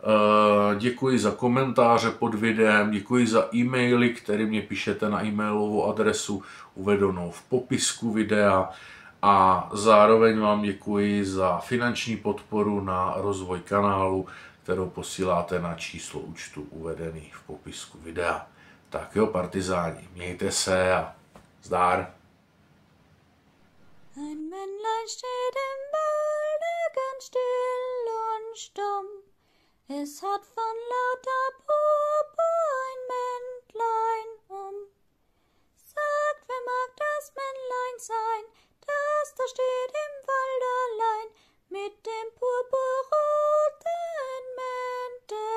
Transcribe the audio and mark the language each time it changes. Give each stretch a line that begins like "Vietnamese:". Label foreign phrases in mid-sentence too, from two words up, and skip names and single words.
Czech: Děkuji za komentáře pod videem, děkuji za e-maily, které mě píšete na e-mailovou adresu uvedenou v popisku videa a zároveň vám děkuji za finanční podporu na rozvoj kanálu, kterou posíláte na číslo účtu uvedený v popisku videa. Tak jo, partizáni, mějte se a zdar.
German: Ein Männlein steht im Walde ganz still und stumm. Es hat von lauter Purpur ein Mäntlein um. Sagt, wer mag das Männlein sein, das da steht im Wald allein mit dem purpurroten Mäntelein.